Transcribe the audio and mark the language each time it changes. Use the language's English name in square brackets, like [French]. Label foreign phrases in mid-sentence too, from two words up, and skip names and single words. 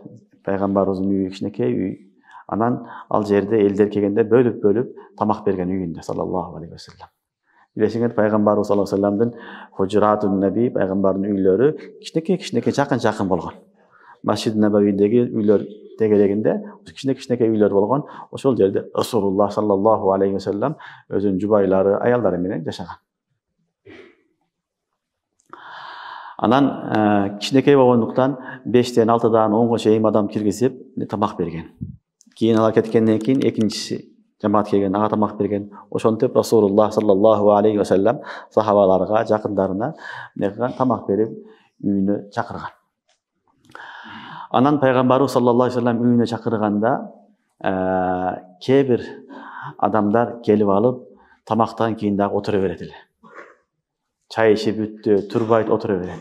[Kyrgyz] Пайгамбарыбыздын үйү кичинекей үй. Анан ал жерде элдер келгенде бөлүп тамак берген үйүндө [Arabic] صلى الله عليه وسلم. [Kyrgyz] Билесиңер, пайгамбарыбыз [Arabic] صلى الله عليه وسلم حجرة النبي, [Kyrgyz] пайгамбардын үйлөрү кичинекей жакын болгон. Масжид Набавидеги үйлөр тегерегинде кичинекей үйлөр болгон. Ошол жерде Расулуллах [Arabic] صلى الله عليه وسلم [Kyrgyz] өзүнүн жубайлары, аялдары менен жашаган. Анан кичинекей болгондуктан 5тен 6дан 10га чейин адам киргизип тамак берген. Кийин алар кеткенден кийин экинчиси жамаат келген, ага тамак берген. Ошентип Расулуллах [Arabic] صلى الله عليه وسلم [Kyrgyz] сахабаларга, жакындарына тамак берип үйүнө чакырган. Анан пайгамбарыбыз [Arabic] صلى الله عليه وسلم [Kyrgyz] үйүнө чакырганда кээ бир адамдар келип алып тамактан кийин дагы отура берет эле. Чай ичип бүттү, турбайт, отура берет.